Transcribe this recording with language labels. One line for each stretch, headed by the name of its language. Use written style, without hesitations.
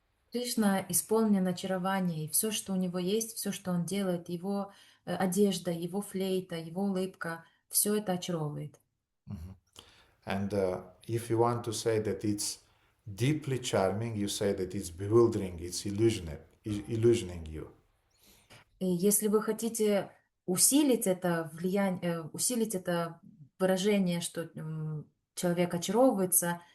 Russian: Кришна исполнен очарования, и все, что у него есть, все, что он делает, его одежда, его флейта, его улыбка, все это очаровывает.
English: And if you want to say that it's deeply charming, you say that it's bewildering, it's illusioning you.
Russian: И если вы хотите усилить это влияние, усилить это выражение, что человек очаровывается,